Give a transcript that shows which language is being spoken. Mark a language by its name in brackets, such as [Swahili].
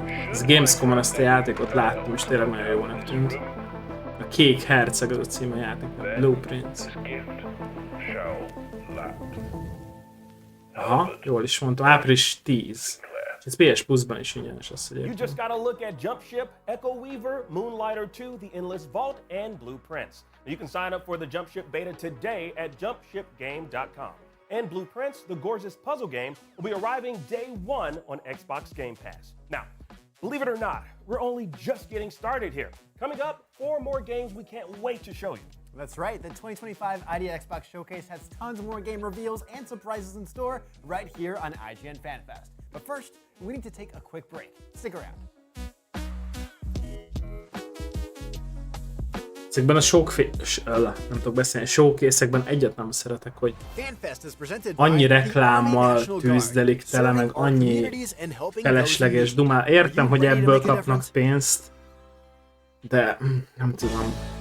[Hungarian] Ez Gamescom-on ezt a játékot láttam, és tényleg nagyon jónak tűnt. A Kék Herceg az a cím a játéknak. Blueprints. Aha, jól is mondtam. Április 10. Ez PS Plus-ban is ingyenes lesz egyébként. [English] You just gotta look at Jumpship, Echo Weaver, Moonlighter 2, The Endless Vault, and Blueprints. You can sign up for the Jumpship beta today at jumpshipgame.com. And Blueprints, the gorgeous puzzle game, will be arriving day 1 on Xbox Game Pass. Now, believe it or not, we're only just getting started here. Coming up, 4 more games we can't wait to show you. That's right, the 2025 Idea Xbox Showcase has tons more game reveals and surprises in store right here on IGN FanFest. But first, we need to take a quick break. Stick around. [Hungarian] Ezekben a nem tudok beszélni, showcase-ekben egyet nem szeretek, hogy annyi reklámmal tűzdelik tele, meg annyi felesleges dumál. Értem, hogy ebből kapnak pénzt, de nem tudom.